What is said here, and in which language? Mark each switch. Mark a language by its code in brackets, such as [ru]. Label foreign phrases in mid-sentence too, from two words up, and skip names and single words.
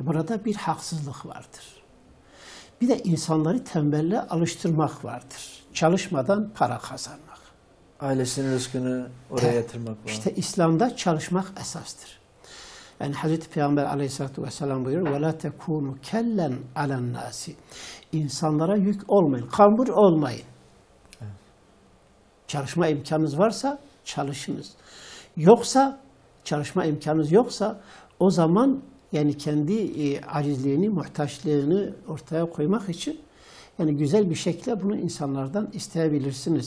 [tr] Burada bir haksızlık vardır. Bir de insanları tembelle alıştırmak vardır. Çalışmadan para kazanmak. Ailesinin rızkını oraya yatırmak var. İşte İslam'da çalışmak esastır. Yani Hazreti Peygamber [ar] عليه الصلاة والسلام [tr] buyuruyor [ar] وَلَا تَكُونُ كَلًّا عَلَى النَّاسِ [tr] İnsanlara yük olmayın, kambur olmayın. Evet. Çalışma imkanınız varsa çalışınız. Yoksa çalışma imkanınız yoksa o zaman yani kendi acizliğini, muhtaçlığını ortaya koymak için yani güzel bir şekilde bunu insanlardan isteyebilirsiniz.